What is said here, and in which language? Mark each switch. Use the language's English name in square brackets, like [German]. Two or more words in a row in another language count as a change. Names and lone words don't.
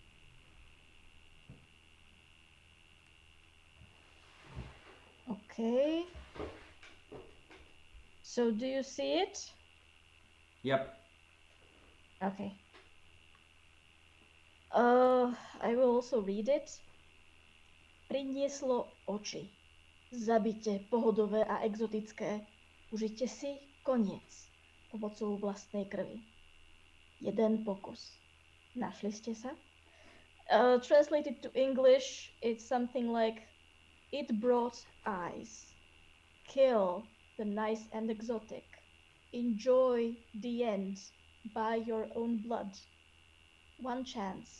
[English] Okay. So do you see it? Yep. Okay. I will also read it. [Slovak] Prinieslo oči. Zabite pohodové a exotické. Užite si koniec pomocou vlastnej krvi. Jeden pokus. Našli ste sa? [English] Translated to English, it's something like, it brought eyes. Kill the nice and exotic. Enjoy the end by your own blood. One chance.